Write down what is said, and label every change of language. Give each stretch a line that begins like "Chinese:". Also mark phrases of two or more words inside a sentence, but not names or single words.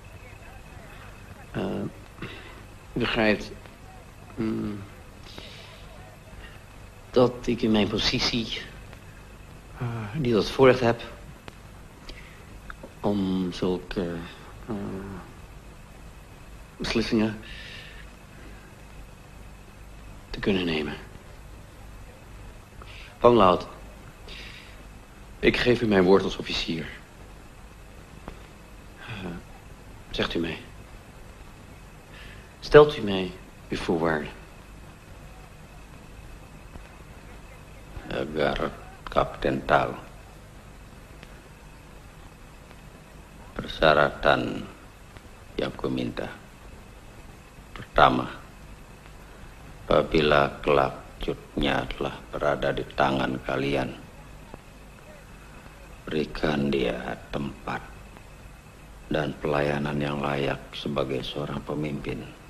Dutch: U begrijpt dat ik in mijn positie niet het voorrecht heb om zulke beslissingen te kunnen nemen. Bang Laut, ik geef u mijn woord als officier. Zegt u mij. Stelt u mij uw voorwaarden.
Indonesian: Agar Kapten tahu persyaratan yang kuminta. Pertama, apabila kelak Cutnya telah berada di tangan kalian, berikan dia tempat dan pelayanan yang layak sebagai seorang pemimpin.